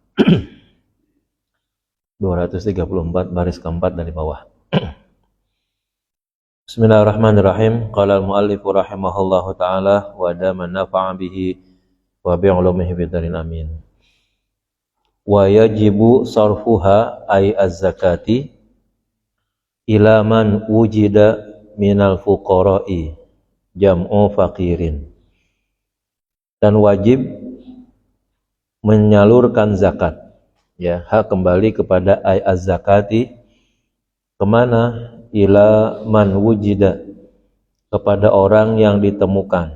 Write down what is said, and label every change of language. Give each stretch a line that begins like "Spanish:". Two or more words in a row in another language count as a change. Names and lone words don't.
Indonesian: 234 baris keempat dari bawah.
Arabic: بسم الله الرحمن الرحيم. قال المؤلف رحمه الله تعالى ودام نفع به وبعلومه بدارين آمين. ويجب صرفها أي الزكاة إلى من وجد من الفقراء جمع فقير.
Indonesian: Dan wajib menyalurkan zakat, ya, hak kembali kepada
Arabic: أي الزكاة
Indonesian: kemana?
Arabic: إلى من وجد,
Indonesian: kepada orang yang ditemukan.